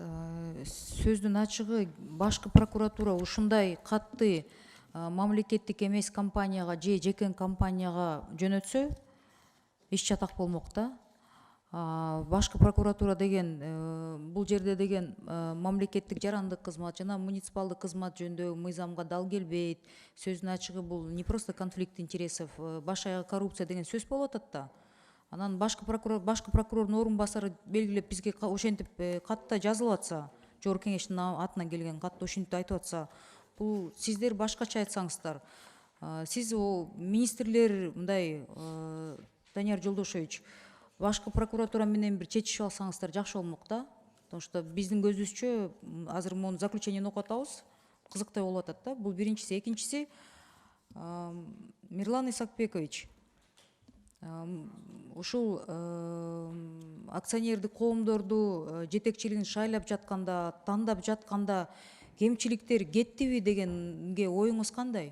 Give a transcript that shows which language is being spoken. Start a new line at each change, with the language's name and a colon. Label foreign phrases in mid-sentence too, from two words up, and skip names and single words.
Kyrgyz: Сөздүн ачыгы башкы прокуратура ушундай катты мамлекеттик эмес компанияга же жеке компанияга жөнөтсө иш чатак болмок да. Башкы прокуратура деген бул жерде деген мамлекеттик жарандык кызмат жана муниципалдык кызмат жөнүндө мыйзамга дал келбейт. Сөздүн ачыгы бул
Russian: не просто конфликт интересов,
Kyrgyz: баш аягы коррупция деген сөз болуп атат да. Анан башкы прокурордун орун басары белгилеп бизге ошентип катта жазылып атса, жогорку кеңештин атынан келген катта ошентип айтып атса, бул сиздер башкача айтсаңыздар, сиз министрлер мындай Данияр Жолдошевич, башкы прокуратура менен бир чечишип алсаңыздар жакшы болмок да.
Russian: Потому что
Kyrgyz: биздин көзүбүзчө азыр мону заключениени окуп атабыз, кызыктай болуп атат да. Бул биринчиси, экинчиси Мирлан Исакбекович, ушул акционердик коомдорду жетекчилигин шайлап жатканда, тандап жатканда кемчиликтер кеттиби дегенге оюңуз кандай?